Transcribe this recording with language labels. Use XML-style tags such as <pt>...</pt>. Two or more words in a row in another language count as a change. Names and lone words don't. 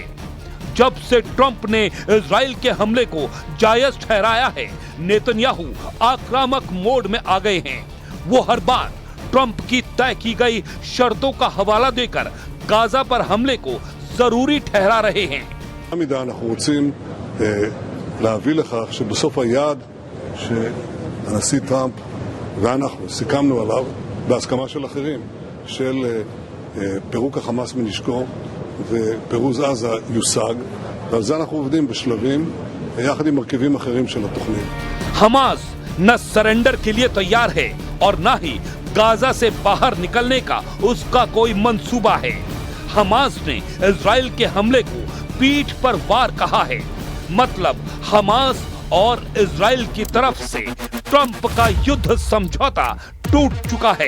<hi>जब से ट्रंप ने इजराइल के हमले को जायज ठहराया है, नेतन्याहू आक्रामक मोड में आ गए हैं। वो हर बार ट्रंप की तय की गई शर्तों का हवाला देकर गाजा पर हमले को जरूरी ठहरा रहे हैं।</hi> <he>אנחנו רוצים להביא לכך שבסוף היעד שהנשיא טראמפ ואנחנו סיכמנו עליו בהסכמה של אחרים של פירוק החמאס מנשקו ופירוז עזה יושג, ועל זה אנחנו עובדים בשלבים יחד עם מרכיבים אחרים של התוכנית।</he> <hi>हमास न सरेंडर के लिए तैयार है और न ही गाजा से बाहर निकलने का उसका कोई मंसूबा है। हमास ने इजराइल के हमले को पीठ पर वार कहा है। मतलब हमास और इजराइल की तरफ से ट्रंप का युद्ध समझौता टूट चुका है।</hi>